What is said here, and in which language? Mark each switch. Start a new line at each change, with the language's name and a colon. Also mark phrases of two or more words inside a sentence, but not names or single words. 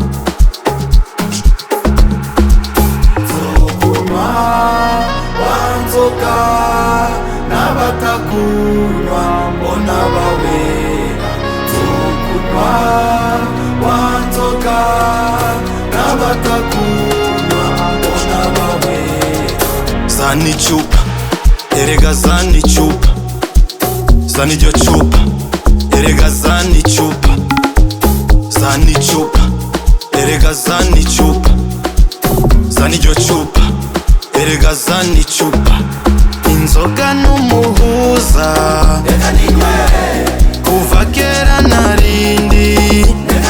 Kinyarwanda: Zokunywa wanzoka n'abatakunywa mbona bawera. Zokunywa wanzoka n'abatakunywa mbona bawera.
Swahili: Zani chupa, erega zani chupa. Zani jo chupa, erega zani chupa. Zani chupa, erega zani chupa. Zani jo chupa, erega zani chupa.
Kinyarwanda: Inzoga n'umuhuza, Reka ninywe, kuva kera narindi.